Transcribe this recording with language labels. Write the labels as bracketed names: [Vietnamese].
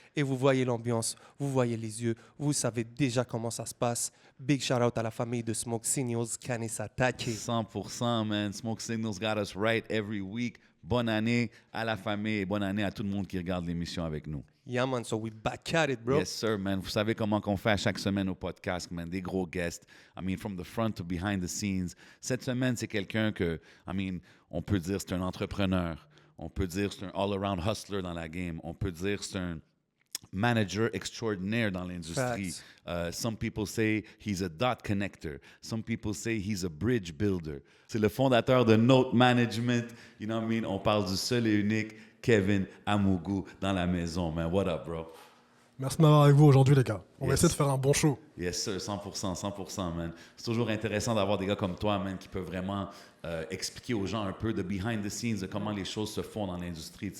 [French] Et vous voyez l'ambiance, vous voyez les yeux, vous savez déjà comment ça se passe. [English] Big shout out [French] à la famille de Smoke Signals, Kanisatake. [English] 100%, man. Smoke Signals got us right every week. [French] Bonne année à la famille et bonne année à tout le monde qui regarde l'émission avec nous. [English] Yeah man, so we back at it, bro. Yes, sir, man. [French] Vous savez comment qu'on fait à chaque semaine au podcast, man. Des gros guests. [English] I mean, from the front to behind the scenes. [French] Cette semaine, c'est quelqu'un que, on peut dire c'est un entrepreneur. On peut dire c'est un [English] all-around hustler [French] dans la game. On peut dire c'est un manager extraordinaire dans l'industrie. [English] Some people say he's a dot connector. Some people say he's a bridge builder. [French] C'est le fondateur de Note Management. [English] You know what I mean? [French] On parle du seul et unique Kevin Amougou dans la maison, man. [English] What up, bro? [French] Merci de m'avoir avec vous aujourd'hui, les gars. On va [English] Yes. [French] essayer de faire un bon show. [English] Yes, sir, 100%, man. [French] C'est toujours intéressant d'avoir des gars comme toi, man, qui peuvent vraiment expliquer aux gens un peu de [English] behind the scenes, [French] de comment les choses se font dans l'industrie.